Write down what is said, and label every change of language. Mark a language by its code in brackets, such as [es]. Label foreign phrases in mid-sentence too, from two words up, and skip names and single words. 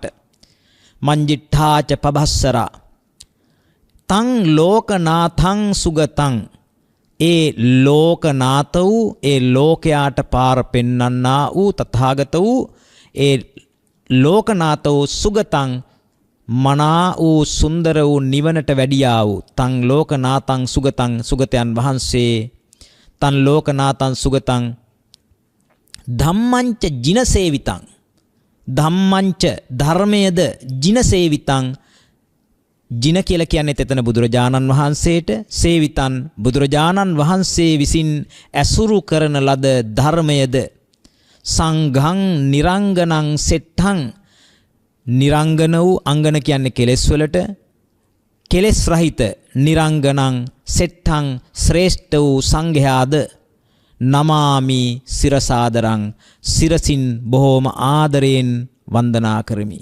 [pi] මංජිට්ඨාච පබස්සරා තං ලෝකනාථං සුගතං [si] ඒ ලෝකනාත වූ, ඒ ලෝකයාට පාර පෙන්වන්නා වූ තථාගත වූ ඒ ලෝකනාත වූ සුගතං මනා වූ සුන්දර වූ නිවනට වැඩියා වූ [pi] තං ලෝකනාතං සුගතං [si] සුගතයන් වහන්සේ [pi] තං ලෝකනාතං සුගතං ධම්මංච ජින සේවිතං ධම්මංච [si] ධර්මයේද [pi] ජින සේවිතං. [si] ජින කියලා කියන්නේ එතන බුදුරජාණන් වහන්සේට, සේවිතන් බුදුරජාණන් වහන්සේ විසින් ඇසුරු කරන ලද ධර්මයද [pi] සංඝං නිරංගනං සෙට්ඨං. [si] නිරංගන වූ, අංගන කියන්නේ කෙලෙස් වලට, කෙලෙස් රහිත [pi] නිරංගනං සෙට්ඨං [si] ශ්‍රේෂ්ඨ වූ සංඝයාද [pi] නමාමි සිරසාදරං [si] සිරසින් බොහෝම ආදරයෙන් වන්දනා කරමි.